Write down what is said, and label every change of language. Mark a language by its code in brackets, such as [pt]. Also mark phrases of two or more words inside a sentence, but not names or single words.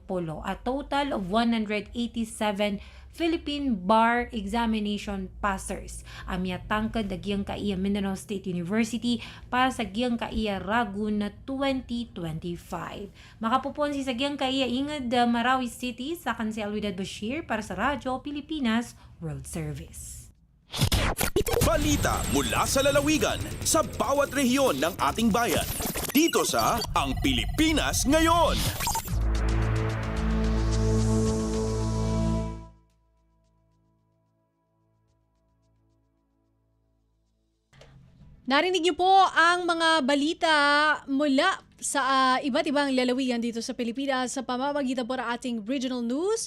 [en] A total of 187 Philippine Bar Examination Passers. [mrw] Amya tangkad dagyang kaiya Mindanao State University para sa giyang kaiya Ragun na 2025. Makapuponsi sa giyang kaiya ingad Marawi City sa kansi Alwidad Bashir para sa Radyo Pilipinas World Service. [tl] Balita mula sa lalawigan sa bawat rehiyon ng ating bayan. Dito sa Ang Pilipinas Ngayon. Narinig niyo po ang mga balita mula sa iba't ibang lalawigan dito sa Pilipinas sa pamamagitan po ng ating [en] regional news.